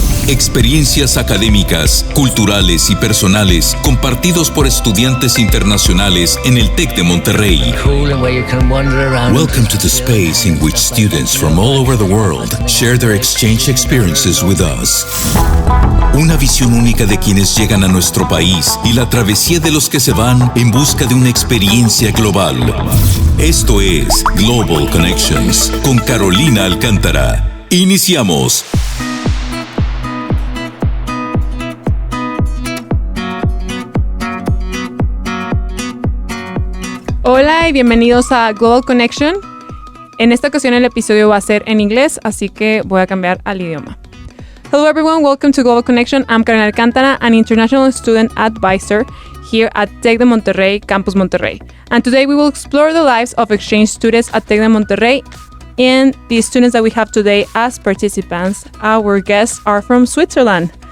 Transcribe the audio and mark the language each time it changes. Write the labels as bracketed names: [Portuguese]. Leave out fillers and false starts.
[Spanish] Experiencias académicas, culturales y personales compartidos por estudiantes internacionales en el TEC de Monterrey. [English] Welcome to the space in which students from all over the world share their exchange experiences with us. [Spanish] Una visión única de quienes llegan a nuestro país y la travesía de los que se van en busca de una experiencia global. Esto es Global Connections con Carolina Alcántara. Iniciamos. Hola y bienvenidos a Global Connection. En esta ocasión el episodio va a ser en inglés, así que voy a cambiar al idioma. [English] Hello everyone, welcome to Global Connection. I'm Carolina Alcántara, an international student advisor here at TEC de Monterrey, Campus Monterrey. And today we will explore the lives of exchange students at TEC de Monterrey. And the students that we have today as participants, our guests are from Switzerland.